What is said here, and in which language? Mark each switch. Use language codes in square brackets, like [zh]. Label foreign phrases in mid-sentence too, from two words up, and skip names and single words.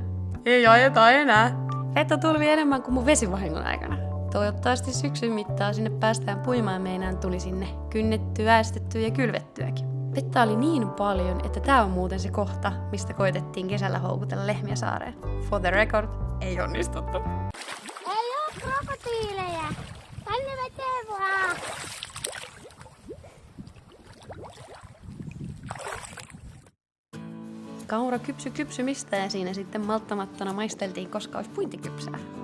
[fi] Ei ajeta enää. Vettä tulvi enemmän kuin mun vesivahingon aikana. Toivottavasti syksyn mittaan sinne päästään puimaan, meinaan tuli sinne kynnettyä, äästettyä ja kylvettyäkin. Vettä oli niin paljon, että tää on muuten se kohta, mistä koitettiin kesällä houkutella lehmiä saareen. [en] For the record, [fi] ei onnistuttu. Ei oo krokotiileja! Tänne veteen vaan! Kaura kypsymistä ja siinä sitten malttamattona maisteltiin, koska olisi puintikypsää.